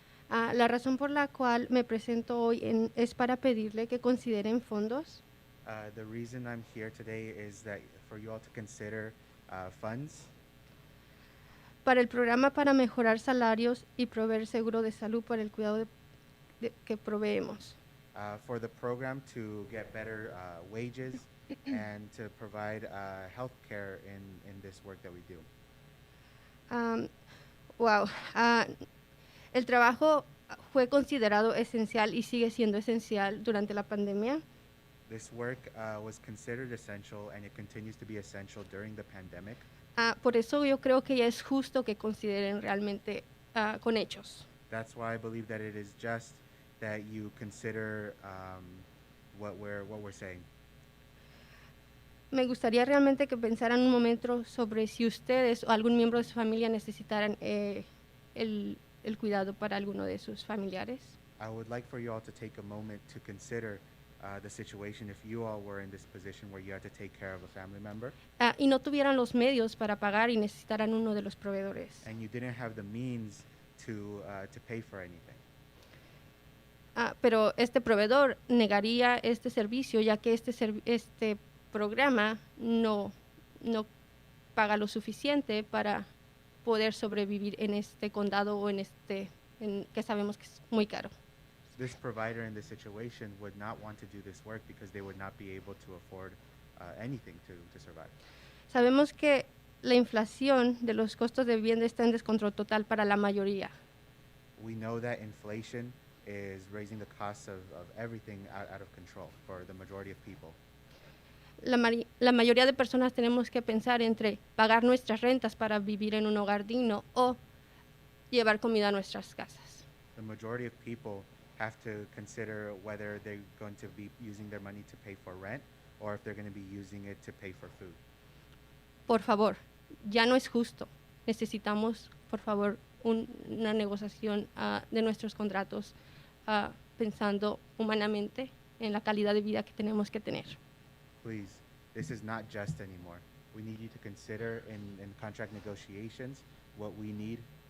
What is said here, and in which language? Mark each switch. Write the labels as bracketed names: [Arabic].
[Spanish] La razón por la cual me presento hoy es para pedirle que consideren fondos. [English] The reason I'm here today is that for you all to consider funds [Spanish] Para el programa para mejorar salarios y proveer seguro de salud para el cuidado que proveemos. [English] for the program to get better wages and to provide health care in this work that we do. [Spanish] El trabajo fue considerado esencial y sigue siendo esencial durante la pandemia. [English] This work was considered essential and it continues to be essential during the pandemic. [Spanish] Por eso yo creo que ya es justo que consideren realmente con hechos. [English] That's why I believe that it is just that you consider what we're saying. [Spanish] Me gustaría realmente que pensaran un momento sobre si ustedes o algún miembro de su familia necesitaran el cuidado para alguno de sus familiares. [English] I would like for you all to take a moment to consider the situation if you all were in this position where you had to take care of a family member. [Spanish] Y no tuvieran los medios para pagar y necesitaran uno de los proveedores. [English] And you didn't have the means to pay for anything. [Spanish] Pero este proveedor negaría este servicio ya que este programa no paga lo suficiente para poder sobrevivir en este condado o que sabemos que es muy caro. [English] This provider in this situation would not want to do this work because they would not be able to afford anything to survive. [Spanish] Sabemos que la inflación de los costos de vivienda está en descontrol total para la mayoría. [English] We know that inflation is raising the costs of everything out of control for the majority of people. [Spanish] La mayoría de personas tenemos que pensar entre pagar nuestras rentas para vivir en un hogar digno o llevar comida a nuestras casas. [English] The majority of people have to consider whether they're going to be using their money to pay for rent or if they're going to be using it to pay for food. [Spanish] Por favor, ya no es justo. Necesitamos, por favor, una negociación de nuestros contratos pensando humanamente en la calidad de vida que tenemos que tener. [English] Please, this is not just anymore. We need you to consider in contract negotiations what we need.